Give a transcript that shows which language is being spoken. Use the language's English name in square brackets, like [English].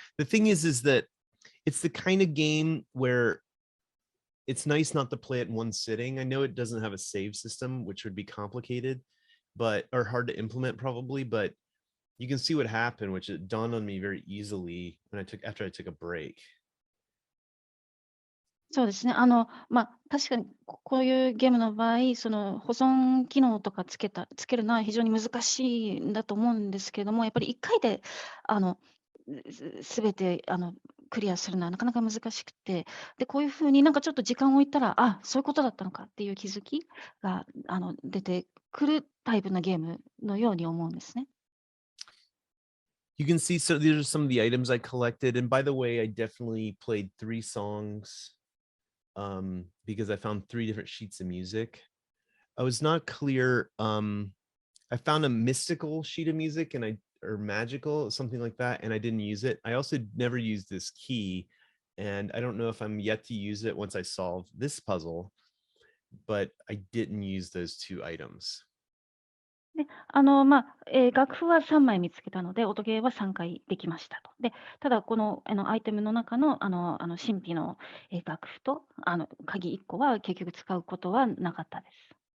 [English] The thing is that it's the kind of game where it's nice not to play it in one sitting. I know it doesn't have a save system, which would be complicated, or hard to implement probably, but you can see what happened, which it dawned on me very easily after I took a break. [Japanese] そうですね。確かにこういうゲームの場合、その保存機能とかつけるのは非常に難しいんだと思うんですけれども、やっぱり1回であの全てクリアするのはなかなか難しくて、で、こういう風になんかちょっと時間を置いたら、あ、そういうことだったのかっていう気づきが出てくるタイプのゲームのように思うんですね。 [English] You can see, so these are some of the items I collected. And by the way, I definitely played 3 songs because I found 3 different sheets of music. I was not clear. I found a mystical sheet of music or magical, something like that, and I didn't use it. I also never used this key, and I don't know if I'm yet to use it once I solve this puzzle, but I didn't use those 2 items. [Japanese] で、楽譜は3枚見つけたので、音ゲーは3回できましたと。で、ただこの、アイテムの中の、神秘の、楽譜と、鍵1個は結局使うことはなかったです。